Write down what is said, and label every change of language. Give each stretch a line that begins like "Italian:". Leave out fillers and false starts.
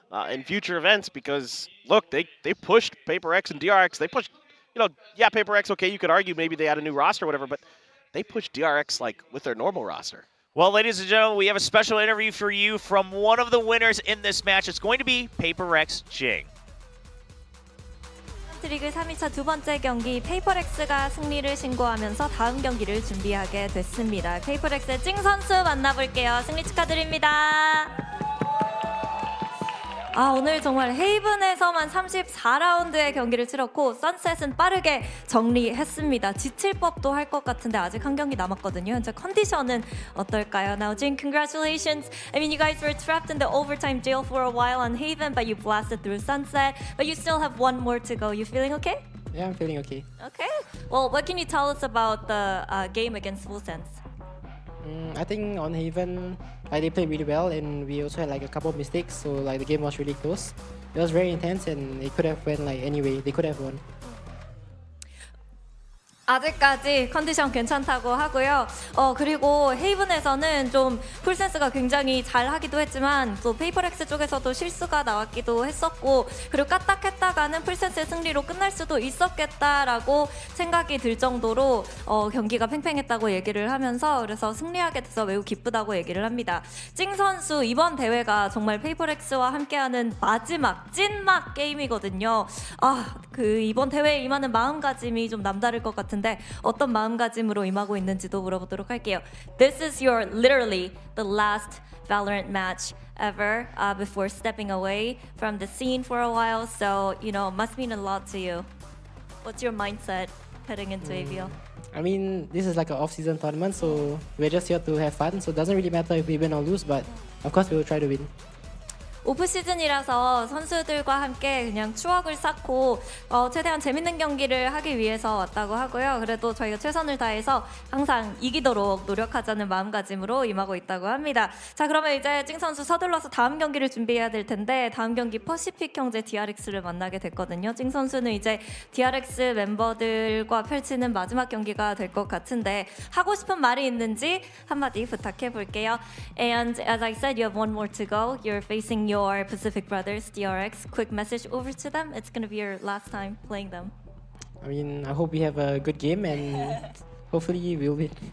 English: in future events because look, they pushed PaperX and DRX. They pushed, yeah, PaperX. Okay, you could argue maybe they had a new roster or whatever, but they pushed DRX like with their normal roster. Well, ladies and gentlemen, we have a special interview for you from one of the winners in this match. It's going to be PaperX Jing.
Korean: 리그 3위차 두 번째 경기 페이퍼렉스가 승리를 신고하면서 다음 경기를 준비하게 됐습니다. 페이퍼렉스의 찡 선수 만나볼게요. 승리 축하드립니다. 오늘 정말 헤이븐에서만 34라운드의 경기를 치렀고 선셋은 빠르게 정리했습니다. 지칠 법도 할 것 같은데 아직 한 경기 남았거든요. 현재 컨디션은 어떨까요?
English: Now, Jin, congratulations. I mean, you guys were trapped in the overtime jail for a while on Haven, but you blasted through Sunset. But you still have one more to go. You feeling okay? Yeah, I'm feeling okay. Okay. Well, what can you tell us about the game against Full Sense? I think on Haven, they played really well, and we also had like a couple of mistakes. So like the game was really close. It was very intense, and it could have went like anyway. They could have won.
Korean: 아직까지 컨디션 괜찮다고 하고요. 그리고 헤이븐에서는 좀 풀센스가 굉장히 잘 하기도 했지만 또 페이퍼렉스 쪽에서도 실수가 나왔기도 했었고 그리고 까딱했다가는 풀센스의 승리로 끝날 수도 있었겠다라고 생각이 들 정도로 경기가 팽팽했다고 얘기를 하면서 그래서 승리하게 돼서 매우 기쁘다고 얘기를 합니다. 찡 선수 이번 대회가 정말 페이퍼렉스와 함께하는 마지막 찐막 게임이거든요. 그 이번 대회에 임하는 마음가짐이 좀 남다를 것 같은데 어떤 마음가짐으로 임하고 있는지도 물어보도록 할게요.
English: This is your literally the last Valorant match ever before stepping away from the scene for a while, so it must mean a lot to you. What's your mindset heading into AVL? I mean, this is like an off-season tournament, so we're just here to have fun. So it doesn't really matter if we win or lose, but of course we will try to win.
Korean: 오프 시즌이라서 선수들과 함께 그냥 추억을 쌓고 최대한 재밌는 경기를 하기 위해서 왔다고 하고요. 그래도 저희가 최선을 다해서 항상 이기도록 노력하자는 마음가짐으로 임하고 있다고 합니다. 자, 그러면 이제 찡 선수 서둘러서 다음 경기를 준비해야 될 텐데 다음 경기 퍼시픽 형제 DRX를 만나게 됐거든요. 찡 선수는 이제 DRX 멤버들과 펼치는 마지막 경기가 될 것 같은데 하고 싶은 말이 있는지 한마디 부탁해 볼게요.
English: And as I said, you have one more to go. You're facing your Pacific brothers, DRX. Quick message over to them. It's going to be your last time playing them. I mean, I hope we have a good game and hopefully we'll win.